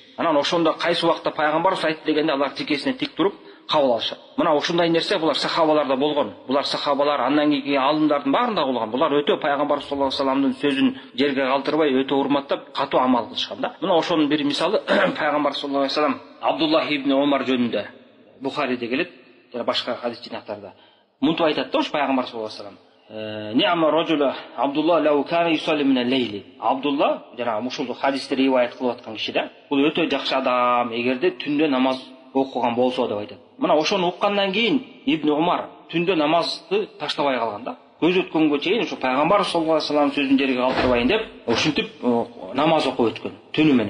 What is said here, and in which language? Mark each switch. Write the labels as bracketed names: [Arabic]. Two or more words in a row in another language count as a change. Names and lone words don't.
[Kyrgyz] Анан ошондо кайсы убакта пайгамбарыбыз айтты дегенде алар тикесине тик туруп кабыл алышат. Мына ушундай нерсе булар сахабаларда болгон. Булар сахабалар андан кийинки алымдардын баарында болгон. Булар өтө пайгамбар [Arabic] صلى الله عليه وسلم [Kyrgyz] сөзүн жерге калтырбай өтө урматтап, катуу амал кылышкан да. Мына ошонун бир мисалы пайгамбар [Arabic] صلى الله عليه وسلم [Kyrgyz] Абдуллах ибн Умар жөнүндө Бухариде келет, жана башка хадис жинактарда. Мынтип айтат да, пайгамбар [Arabic] صلى الله عليه وسلم نعم الرجل عبد الله لو كان يصلي من الليل. [Kyrgyz] Абдулла, жана ушул хадисти риваят кылып аткан киши да, бул өтө жакшы адам, эгерде түндө намаз окуган болсо деп айтат. Мына ошону уккандан кийин Ибн Умар түндө намазды таштабай калган да. Көз өткөнгө чейин ушу пайгамбар [Arabic] صلى الله عليه وسلم [Kyrgyz] сөзүн жерге калтырбайын деп ушинтип намаз окуп өткөн түнү менен.